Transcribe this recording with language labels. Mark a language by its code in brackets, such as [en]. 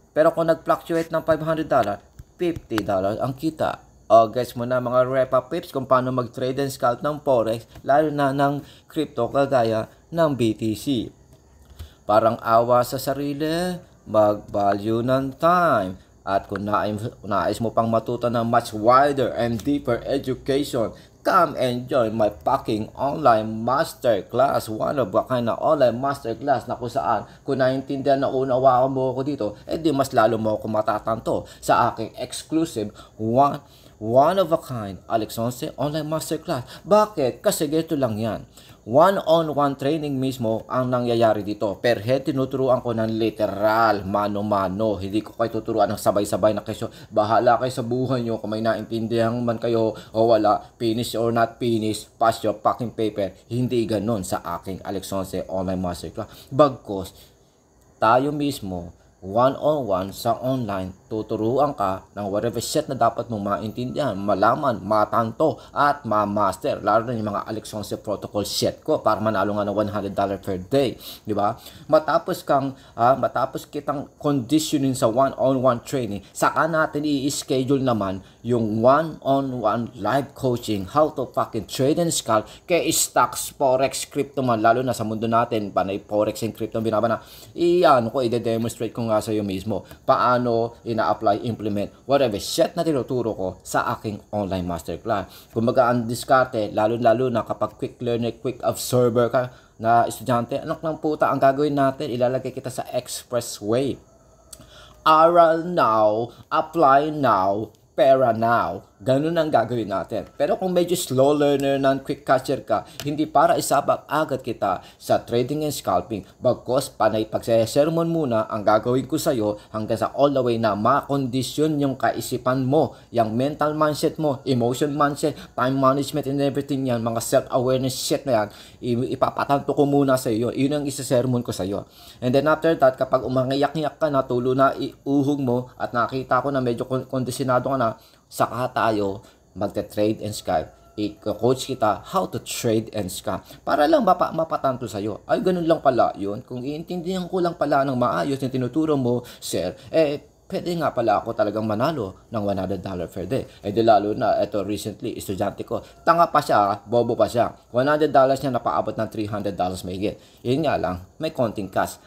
[tl] Pero kung nag-fluctuate ng $500, $50 ang kita. Guess mo na mga repa pips kung paano mag-trade and scalp ng forex, lalo na ng crypto kagaya ng BTC. Parang awa sa sarili, mag-value ng time. At kung nais mo pang matuto ng [en] much wider and deeper education, come and join my fucking online masterclass. One of a kind [tl] na online masterclass na kung saan kung naiintindihan na unawaan mo ako dito, di mas lalo mo ako matatanto sa aking exclusive one of a kind Alex Once online masterclass. Bakit? Kasi ganito lang yan. One-on-one training mismo ang nangyayari dito. Per head, tinuturuan ko ng literal, mano-mano. Hindi ko kayo tuturuan ng sabay-sabay na kayo. Bahala kayo sa buhay nyo kung may naintindihan man kayo o wala. [en] Finish or not finish, pass your fucking paper. [tl] Hindi ganon sa aking Alex Once online masterclass. Bagkos, tayo mismo, one-on-one sa online, tuturuan ka ng whatever shit na dapat mong maintindihan, malaman, matanto, at ma-master. Lalo na yung mga Alex Once protocol shit ko para manalo nga ng $100 per day. Di ba? Matapos kitang conditioning sa one-on-one training, saka natin i-schedule naman yung one-on-one live coaching, [en] how to fucking trade and scalp [tl] kay stocks, forex, crypto man, lalo na sa mundo natin, panay forex and crypto binabana. I-demonstrate ko nga sa iyo mismo paano ina-apply, implement, whatever shit na tinuturo ko sa aking online masterclass. Kumbaga ang diskarte, lalo-lalo na kapag quick learner, quick absorber ka na estudyante, anak ng puta, ang gagawin natin, ilalagay kita sa expressway. [en] Aral now, apply now, pera now. [tl] Ganun ang gagawin natin. Pero kung medyo slow learner ng quick catcher ka, hindi para isabak agad kita sa trading and scalping. Bagkos, panay pagsesermon muna ang gagawin ko sa'yo hanggang sa all the way na makondisyon yung kaisipan mo, yung mental mindset mo, emotion mindset, [en] time management and everything [tl] yan, mga self-awareness shit na yan, ipapatanto ko muna sa'yo. Yun ang isasermon ko sa'yo. And then after that, kapag umangiyak-iyak ka na, tulo na iuhog mo at nakita ko na medyo kondisyonado ka na, saka tayo magte-trade and scalp. I-coach kita [en] how to trade and scalp. [tl] Para lang mapatanto sa'yo. Ay, ganun lang pala yun. Kung iintindihan ko lang pala ng maayos yung tinuturo mo, sir, pwede nga pala ako talagang manalo ng $100 per day. Di lalo na, eto recently, estudyante ko, tanga pa siya, bobo pa siya. $100 niya napaabot ng $300 mahigit. Yun nga lang, may konting cash.